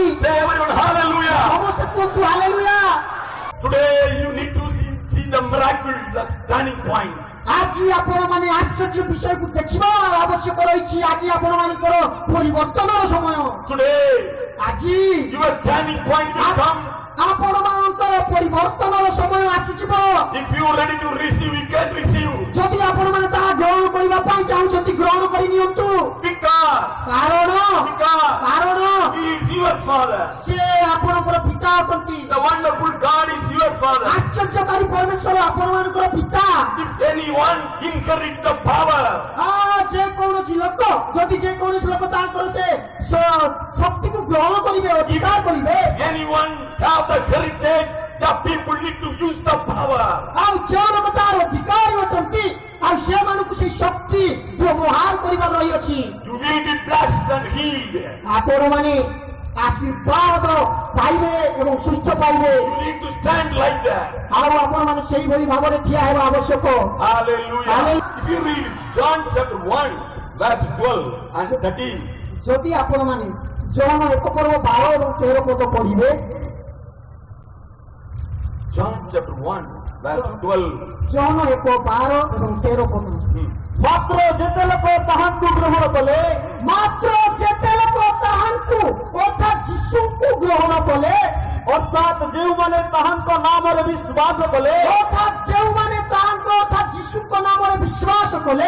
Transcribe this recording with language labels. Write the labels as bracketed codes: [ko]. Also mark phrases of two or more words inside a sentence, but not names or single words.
[en] Say everyone, hallelujah. [or] ସମସ୍ତେ କୁହନ୍ତୁ ହାଲେଲୁୟା। [en] Today you need to see the miracle, the turning points. [or] ଆଜି ଆପଣମାନେ ଆଶ୍ଚର୍ଯ୍ୟ ବିଷୟକୁ ଦେଖିବାର ଆବଶ୍ୟକ ରହିଛି। ଆଜି ଆପଣମାନଙ୍କର ପରିବର୍ତ୍ତନର ସମୟ। [en] Today [or] ଆଜି [en] your turning point will come. [or] ଆପଣମାନଙ୍କର ପରିବର୍ତ୍ତନର ସମୟ ଆସିଯିବ। [en] If you are ready to receive, you can receive. [or] ଯଦି ଆପଣମାନେ ତାହା ଗ୍ରହଣ କରିବା ପାଇଁ ଚାହୁଁଛନ୍ତି ଗ୍ରହଣ କରି ନିଅନ୍ତୁ। [en] Because [or] କାରଣ [en] He is your father. [or] ସେ ଆପଣଙ୍କର ପିତା ଅଟନ୍ତି। [en] The wonderful God is your father. [or] ଆଶ୍ଚର୍ଯ୍ୟକାରୀ ପରମେଶ୍ୱର ଆପଣମାନଙ୍କର ପିତା। [en] If anyone inherit the power, [or] ଯେକୌଣସି ଲୋକ ଯଦି ଯେକୌଣସି ଲୋକ ତାଙ୍କର ସେ ଶକ୍ତିକୁ ଗ୍ରହଣ କରିବେ, ଅଧିକାର କରିବେ, [en] anyone have the heritage, the people need to use the power. [or] ଆଉ ଯେଉଁ ଲୋକ ତାର ଅଧିକାରୀ ଅଟନ୍ତି ଆଉ ସେମାନଙ୍କୁ ସେଇ ଶକ୍ତି ବ୍ୟବହାର କରିବାର ରହିଅଛି। [en] You will be blessed and healed. [or] ଆପଣମାନେ ଆଶୀର୍ବାଦ ପାଇବେ ଏବଂ ସୁସ୍ଥ ପାଇବେ। [en] You need to stand like that. [or] ଆଉ ଆପଣମାନେ ସେଇଭଳି ଭାବରେ ଠିଆ ହେବା ଆବଶ୍ୟକ। [en] Hallelujah. If you read John chapter 1, verse 12 and 13. [or] ଯଦି ଆପଣମାନେ ଯୌନ 1:12 ଏବଂ 13 ପଢିବେ, [en] John chapter 1, verse 12. [or] ଯୌନ 1:12 ଏବଂ 13 ମାତ୍ର ଯେତେ ଲୋକ ତାହାଙ୍କୁ ଗ୍ରହଣ କଲେ ମାତ୍ର ଯେତେ ଲୋକ ତାହାଙ୍କୁ ଅର୍ଥାତ୍ ଯୀଶୁଙ୍କୁ ଗ୍ରହଣ କଲେ ଅର୍ଥାତ୍ ଯେଉଁମାନେ ତାହାଙ୍କ ନାମରେ ବିଶ୍ୱାସ କଲେ ଅର୍ଥାତ୍ ଯେଉଁମାନେ ତାହାଙ୍କ ଅର୍ଥାତ୍ ଯୀଶୁଙ୍କ ନାମରେ ବିଶ୍ୱାସ କଲେ